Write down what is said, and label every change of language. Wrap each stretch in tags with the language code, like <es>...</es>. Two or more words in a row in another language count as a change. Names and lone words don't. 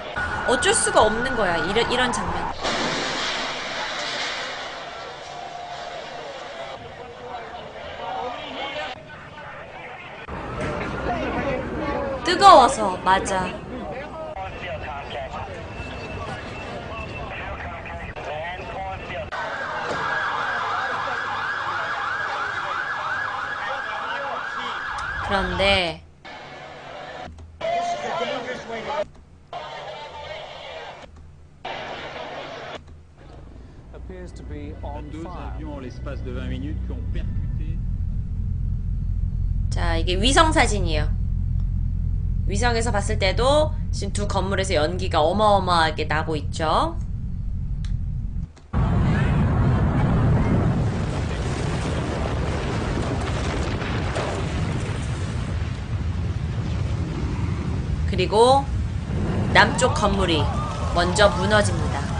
<ko>어쩔 수가 없는 거야. 이런 장면. 뜨거워서, 맞아. 그런데</ko> <en>appears to be on fire.</en> <fr>En l'espace de 20 minutes qui ont percuté.</fr> <ko>자, 이게 위성 사진이에요. 위성에서 봤을 때도 지금 두 건물에서 연기가 어마어마하게 나고 있죠. 그리고 남쪽 건물이 먼저 무너집니다.</ko>